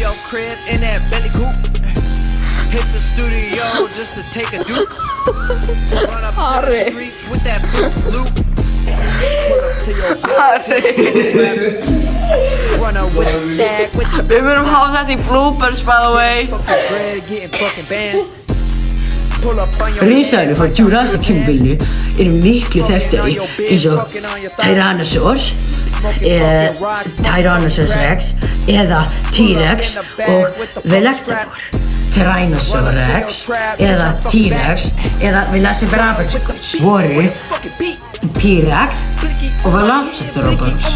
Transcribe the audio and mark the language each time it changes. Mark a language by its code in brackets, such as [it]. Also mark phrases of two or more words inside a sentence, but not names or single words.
[en] crib in that belly coupe. Hit the studio just to take a dupe. Run up to the streets with that loop. Pull up to your run up with a stack with the [is] Við munum hafa þetta í bloopers [en] by the way. fucking bread, getting fucking bands. Pull up on your [is] Risaeðlur frá Jurassic tímabilinu eru miklu þekktari eins og Tyrannosaurus, Tyrannosaurus Rex eða T-Rex og Velociraptor. Tyrannosaurus Rex eða T-Rex eða Velociraptor voru T-Rex og Velociraptor.